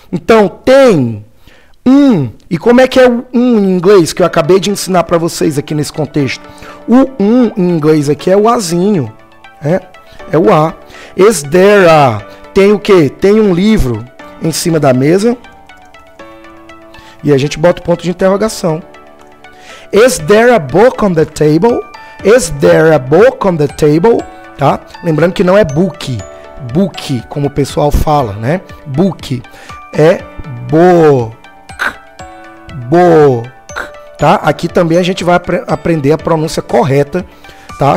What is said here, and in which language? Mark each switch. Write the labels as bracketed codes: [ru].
[pt] Então tem um. E como é que é o um em inglês que eu acabei de ensinar para vocês aqui nesse contexto? O um em inglês aqui é o azinho, né? É o a. [en] Is there a? [pt] Tem o quê? Tem um livro em cima da mesa. E a gente bota o ponto de interrogação. [en] Is there a book on the table? Is there a book on the table? [pt] Tá? Lembrando que não é book, book, como o pessoal fala, né? Book é book, book, tá? Aqui também a gente vai aprender a pronúncia correta, tá?